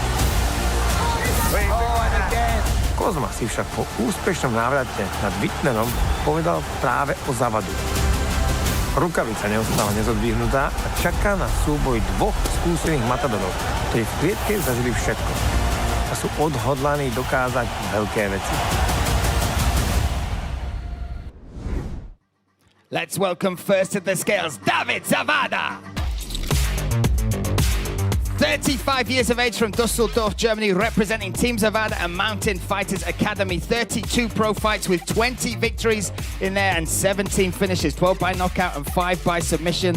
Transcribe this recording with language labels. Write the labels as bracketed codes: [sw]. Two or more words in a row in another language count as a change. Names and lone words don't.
[sk] Kozma si však po úspešnom návrate nad Vypuknenom povedal práve o Zavadu. Rukavica neostáva nezodvihnutá a čaká na súboj 2 skúsených matadorov, ktorí v klietke zažili všetko a sú odhodlaní dokázať veľké veci. [en] Let's welcome first to the scales, David Zavada. 35 years of age, from Düsseldorf, Germany, representing Team Zavada and Mountain Fighters Academy. 32 pro fights with 20 victories in there and 17 finishes, 12 by knockout and 5 by submission.